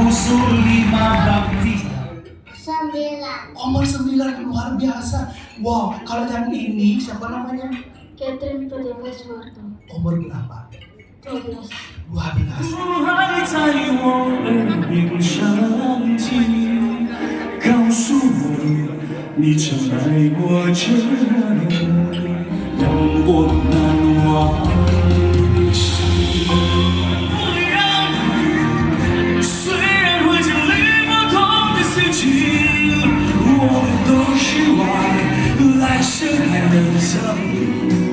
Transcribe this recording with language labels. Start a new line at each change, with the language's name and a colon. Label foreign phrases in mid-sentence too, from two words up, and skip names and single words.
Indonesian: Rasul 5 bakti. 9. Nomor 9 luar biasa. Wow, kalau yang ini siapa namanya? Catherine Pradeva Suwarto. Umur berapa? 12. Luar biasa.
Chinese: 还在我耳边响起，告诉我你曾来过这里，让我难忘。虽然会经历不同的四季，我们都希望来生还能相遇。